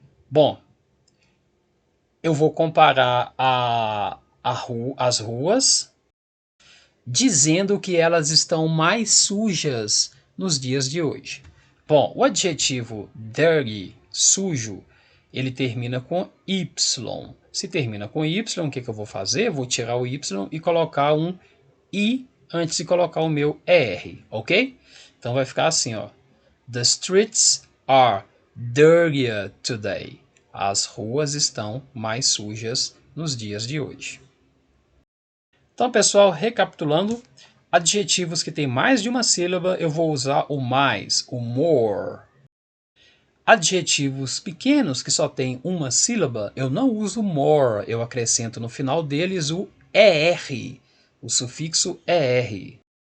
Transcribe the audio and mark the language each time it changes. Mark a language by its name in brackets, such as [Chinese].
[Portuguese] Bom, eu vou comparar as ruas, dizendo que elas estão mais sujas nos dias de hoje. Bom, o adjetivo dirty, sujo, ele termina com Y. Se termina com Y, o que eu vou fazer? Vou tirar o Y e colocar um I antes de colocar o meu ER, ok? Então vai ficar assim, ó. [English] The streets are dirtier today. [Portuguese] As ruas estão mais sujas nos dias de hoje. Então, pessoal, recapitulando, adjetivos que têm mais de uma sílaba, eu vou usar o mais, o more. Adjetivos pequenos que só têm uma sílaba, eu não uso more, eu acrescento no final deles o ER, o sufixo ER.